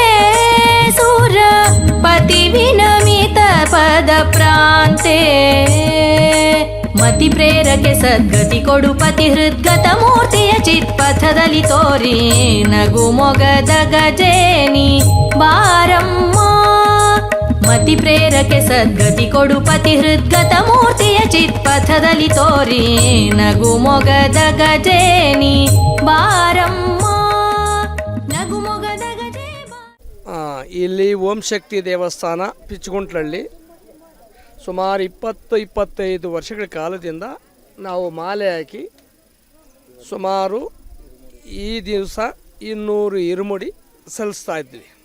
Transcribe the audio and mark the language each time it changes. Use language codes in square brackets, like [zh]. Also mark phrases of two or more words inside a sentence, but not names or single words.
[kn] ಸುರಪತಿ ವಿನಮಿತ ಪದ ಪ್ರಾಂತೇ ಮತಿ ಪ್ರೇರಕೆ ಸದ್ಗತಿ ಕೊಡು ಪತಿ ಹೃದ್ಗತ ಮೂರ್ತಿಯ ಚಿತ್ಪಥದಲಿ ತೋರಿ ನಗು ಮೊಗದ ಗಜೆನಿ ಬಾರಮ್ಮ ಮತಿ ಪ್ರೇರಕೆ ಸದ್ಗತಿ ಕೊಡು ಪತಿ ಹೃದ್ಗತ ಮೂರ್ತಿಯ ಚಿತ್ಪಥದಲಿ ತೋರಿ ನಗು ಮೊಗದ ಗಜೆನಿ ಬಾರಮ್ಮ ನಗು ಮೊಗದ ಗಜೆ ಇಲ್ಲಿ ಓಂ ಶಕ್ತಿ ದೇವಸ್ಥಾನ ಪಿಚ್ಚುಗುಂಟ್ಲಳ್ಳಿ ಸುಮಾರು 20-25 ವರ್ಷಗಳ ಕಾಲದಿಂದ ನಾವು ಮಾಲೆ ಹಾಕಿ ಸುಮಾರು ಈ ದಿವಸ 200 ಇರುಮುಡಿ ಸಲ್ಲಿಸ್ತಾ ಇದ್ವಿ.